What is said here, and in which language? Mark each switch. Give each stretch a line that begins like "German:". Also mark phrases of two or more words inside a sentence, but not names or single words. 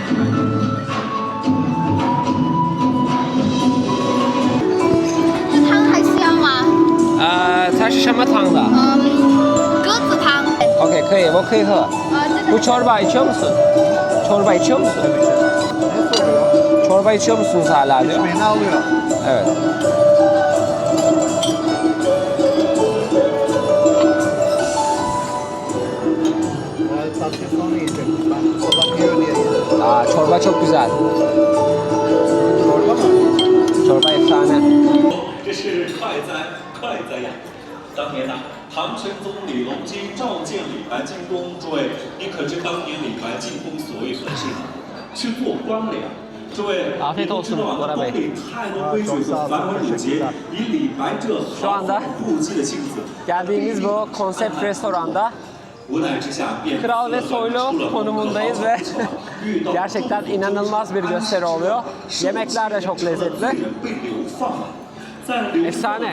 Chinese: 汤还是要吗？它是什么汤的鸽子汤。？OK 可以，我可以喝。这
Turkish: Bu
Chinese: 个
Turkish: çorba içiyor musun? Çorba içiyor musun? Ne soruyor? Çorba içiyor musunuz hala diyor. Beni alıyor. Evet. Yani tatlı sonra yiyecek. Ben sabah yiyor diye yedim. Aa, çorba çok güzel. Çorba mı? Çorba efsane.
Chinese: 这是快哉呀！当年呐、唐神宗李隆基召见李白进宫，诸位，您可知当年李白进宫所为何事呢？去做官了呀！诸位，
Turkish: afiyet
Chinese: 你都知道
Turkish: olsun
Chinese: 啊，
Turkish: Bora
Chinese: 宫
Turkish: Bey.
Chinese: 里太多规矩和繁文缛节，以李白这
Turkish: Şu
Chinese: 豪
Turkish: anda
Chinese: 放不羁的性子，
Turkish: geldiğimiz bu konsept restoranda
Chinese: 无奈之下便
Turkish: kral ve soylu konumundayız ve gerçekten inanılmaz bir gösteri oluyor. Yemekler de çok lezzetli.
Chinese: 被流放了，在流放的
Turkish: Efsane.